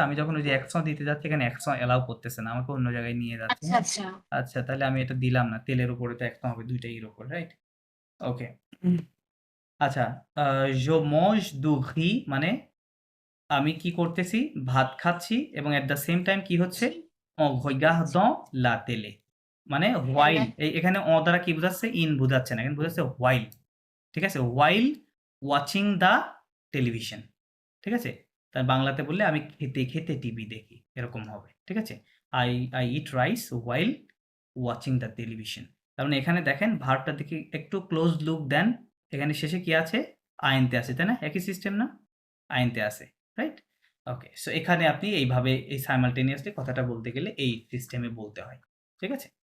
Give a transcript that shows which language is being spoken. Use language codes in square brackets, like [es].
[bn] আমি যখন ওই যে অ্যাকশন দিতে যাচ্ছি এখানে অ্যাকশন অ্যালাও করতেছে না। আমাকে অন্য জায়গায় নিয়ে যাচ্ছে, আচ্ছা, হ্যাঁ? আচ্ছা। আচ্ছা তাহলে আমি এটা দিলাম না। তেলের উপরে তো অ্যাকশন হবে ২ টাই এর উপর, রাইট? ওকে। আচ্ছা, আ [fr] je mange du riz [bn] মানে আমি কি করতেছি? ভাত খাচ্ছি এবং এট দ্য সেম টাইম কি হচ্ছে? [fr] en regardant la télé মানে [bn] তাহলে while এখানে দ্বারা কি বোঝাচ্ছে? বোঝাচ্ছে না। এখানে বোঝাচ্ছে while ঠিক আছে? [en] while watching the television ঠিক আছে? [bn] তার বাংলাতে বললে আমি খেতে, খেতে টিভি দেখি। এরকম হবে। ঠিক আছে? [en] I I eat rice while watching the television [bn] তার মানে এখানে দেখেন ভার্বটার দিকে একটু ক্লোজ লুক দেন। এখানে শেষে কি আছে? আইনতে আছে, তাই না? একই সিস্টেম না? আইনতে আছে, রাইট? ওকে। সো এখানে আপনি এইভাবে এই সাইমালটেনিয়াসলি কথাটা বলতে গেলে এই সিস্টেমে বলতে হয়। ঠিক আছে?